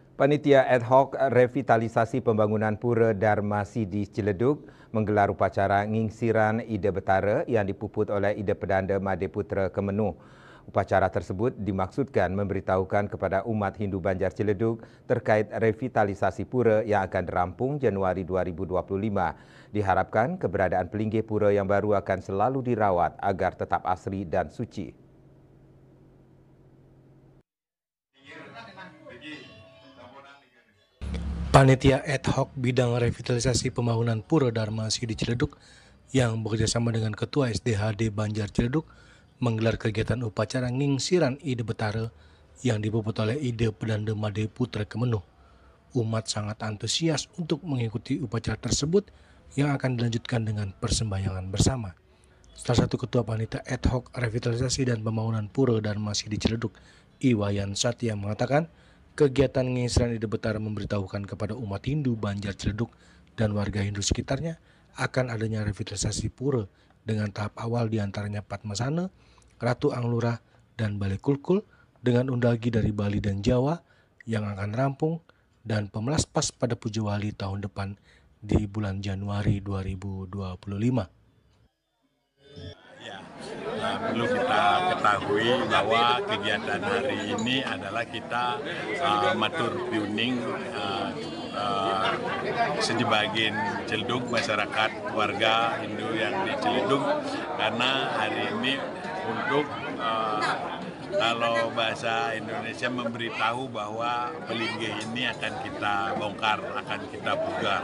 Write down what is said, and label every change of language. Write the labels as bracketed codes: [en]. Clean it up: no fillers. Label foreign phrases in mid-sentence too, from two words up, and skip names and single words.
[id] Panitia ad hoc revitalisasi pembangunan Pura Dharma Sidi Ciledug menggelar upacara ngingsiran Ida Betara yang dipuput oleh Ida Perdana Madeputra Kemenuh. Upacara tersebut dimaksudkan memberitahukan kepada umat Hindu Banjar Ciledug terkait revitalisasi pura yang akan rampung Januari 2025. Diharapkan keberadaan pelinggih pura yang baru akan selalu dirawat agar tetap asri dan suci. Panitia ad hoc bidang revitalisasi pembangunan Pura Dharma Sidi Ciledug yang bekerjasama dengan Ketua SDHD Banjar Ciledug menggelar kegiatan upacara ngingsiran Ida Betara yang dipuput oleh Ida Perdana Madeputra Kemenuh. Umat sangat antusias untuk mengikuti upacara tersebut yang akan dilanjutkan dengan persembahyangan bersama. Salah satu Ketua Panitia ad hoc revitalisasi dan pembangunan Pura Dharma Sidi Ciledug, Iwayan Satya, mengatakan kegiatan ngingsiran Ida Betara memberitahukan kepada umat Hindu Banjar Ciledug dan warga Hindu sekitarnya akan adanya revitalisasi pura dengan tahap awal diantaranya Padmasana, Ratu Anglura, dan Balai Kulkul dengan undagi dari Bali dan Jawa yang akan rampung dan pemelaspas pada Puja Wali tahun depan di bulan Januari 2025. Perlu kita ketahui bahwa kegiatan hari ini adalah kita [ban] matur piuning [id] sebagian Ciledug, masyarakat warga Hindu yang di Ciledug, karena hari ini untuk kalau bahasa Indonesia memberitahu bahwa pelinggih ini akan kita bongkar, akan kita pugar.